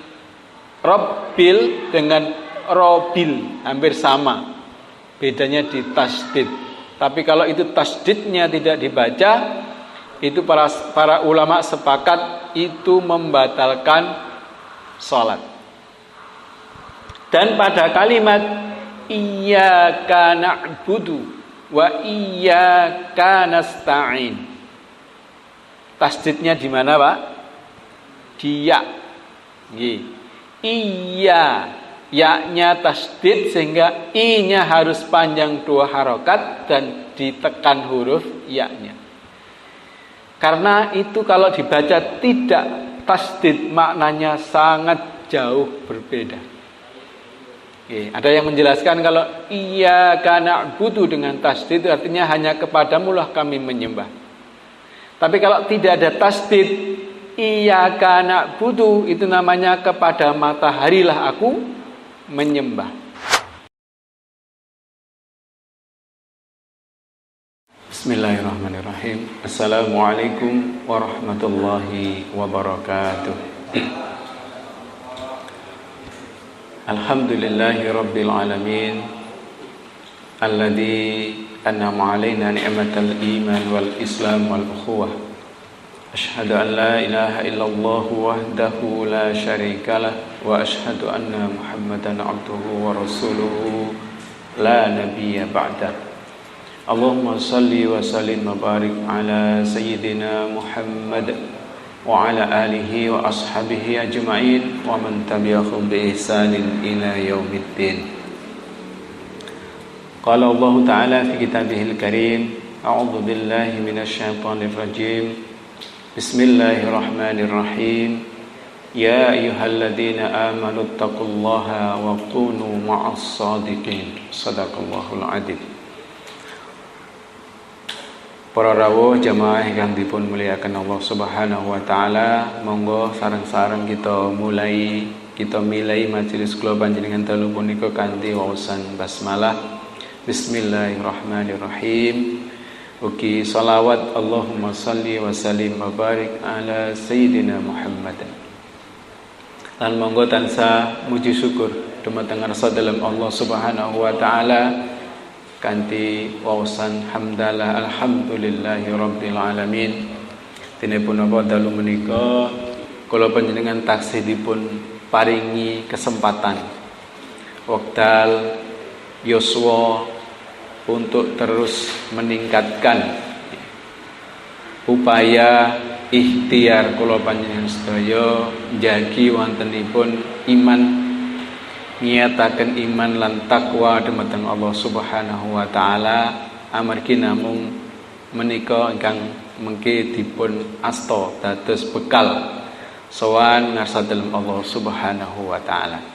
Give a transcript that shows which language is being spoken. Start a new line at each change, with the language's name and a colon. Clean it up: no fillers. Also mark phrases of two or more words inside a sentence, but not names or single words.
Indonesian: Rabbil dengan Robil hampir sama, bedanya di tasdid. Tapi kalau itu tasdidnya tidak dibaca, itu para ulama sepakat itu membatalkan sholat. Dan pada kalimat
Arabic: إياك نعبد وإياك نستعين,
Indonesian: tasdidnya di mana, Pak? Di ya. Iya, ya-nya tasdid sehingga i-nya harus panjang 2 harokat dan ditekan huruf ya-nya. Karena itu kalau dibaca tidak tasdid maknanya sangat jauh berbeda. Ada yang menjelaskan kalau
Arabic: إياك نعبد
Indonesian: dengan tasdid artinya hanya kepadamulah kami menyembah. Tapi kalau tidak ada tasdid,
Arabic: إياك نعبد
Indonesian: itu namanya kepada mataharilah aku menyembah.
Arabic: بسم الله الرحمن الرحيم. السلام عليكم ورحمة الله وبركاته. الحمد لله رب العالمين الذي أنعم علينا نعمة الإيمان والإسلام والأخوة. أشهد أن لا إله إلا الله وحده لا شريك له وأشهد أن محمدا عبده ورسوله لا نبي بعده. اللهم صل وسلم وبارك على سيدنا محمد وعلى آله وأصحابه أجمعين ومن تبعهم بإحسان إلى يوم الدين. قال الله تعالى في كتابه الكريم، أعوذ بالله من الشيطان الرجيم. بسم الله الرحمن الرحيم. يا أيها الذين آمنوا اتقوا الله وكونوا مع الصادقين. صدق الله العظيم.
Javanese: Para rawuh jamaah ingkang dipun muliakan
Arabic: الله سبحانه وتعالى,
Javanese: monggo sareng-sareng kita milai majelis kula panjenengan dalu punika kanthi waosan basmalah.
Arabic: بسم الله الرحمن الرحيم.
Javanese: Ugi salawat
Arabic: اللهم صل وسلم وبارك على سيدنا محمد.
Javanese: Lan monggo tansah muji syukur dumateng ngarsa dalem
Arabic: الله سبحانه وتعالى
Javanese: kanthi waosan hamdalah
Arabic: الحمد لله رب العالمين.
Javanese: Dene punapa dalu menika kula panjenengan taksih dipun paringi kesempatan wekdal yuswa
Indonesian: untuk terus meningkatkan
Javanese: upaya ikhtiar kula panjenengan sedaya njagi wontenipun iman, nyataken iman lan takwa dumateng
Arabic: الله سبحانه وتعالى,
Javanese: amargi namung menika ingkang mengke dipun asta dados bekal sowan ngarsa dalem
Arabic: الله سبحانه وتعالى.